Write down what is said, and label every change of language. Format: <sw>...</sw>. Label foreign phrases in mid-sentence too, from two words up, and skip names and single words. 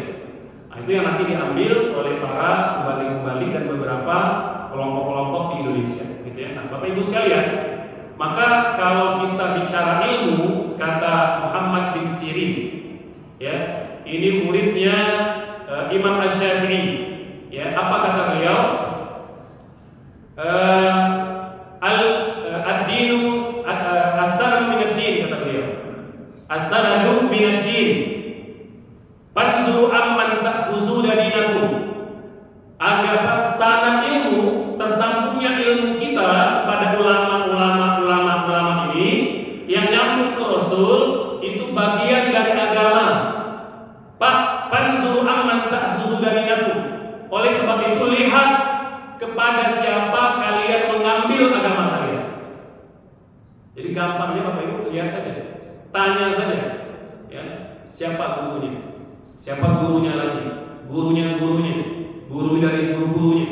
<id>Nah, itu yang nanti diambil oleh para mubalik-mubalik dan beberapa kelompok-kelompok di Indonesia, gitu ya. Nah, Bapak Ibu sekalian, maka kalau kita bicara ilmu, kata Muhammad bin Sirin, ya, ini muridnya Imam Asy-Syafi'i. Ya, apa kata beliau?</id> <ar>Ad-dinu as-sanadu min ad-din,</ar> <id>kata beliau.</id> <ar>As-sanadu min ad-din. Fanzuru amman ta'khuzuna dinakum.</ar> <id>Agar sanad ilmu, tersambungnya ilmu kita kepada ulama ini yang nyambung ke Rasul, itu bagian dari agama. Pak,</id> <ar>fanzuru amman ta'khuzuna dinakum.</ar> <id>Oleh sebab itu lihat kepada siapa kalian mengambil agama kalian. Jadi gampangnya Bapak Ibu lihat saja, tanya saja, ya, siapa gurunya, siapa gurunya lagi, gurunya guru dari guru-gurunya.</id>